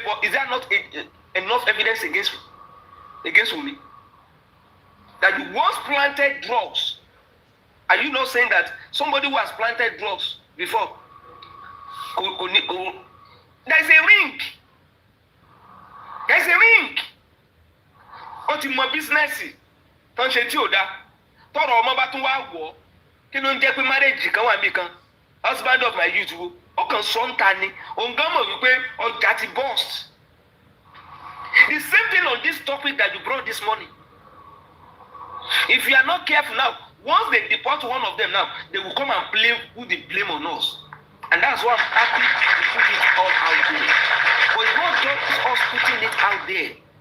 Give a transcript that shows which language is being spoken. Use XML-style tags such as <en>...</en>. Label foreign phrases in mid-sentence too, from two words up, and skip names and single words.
<en>Or is there not enough evidence against Wunmi? That you once planted drugs. Are you not saying that somebody who has planted drugs before? There's a ring. There's a ring.</en> <yo>Ó ti mọ business tó ń ṣe tí ò dá. Tọ́rọ̀ ọmọ bá tún wá wọ̀. Kí ló ń jẹ́ pé marriage kan wà níbì kan?</yo> <en>Husband of my youth wo.</en> <yo>Ó kàn sọ ń ta ni. Òun gan mọ̀ wípé ọjà ti burst.</yo> <en>The same thing on this topic that you brought this morning. If you are not careful now, once they deport one of them now, they will come and put the blame on us. And that's why I'm happy to put it all out there. But it's not just us putting it out there.</en>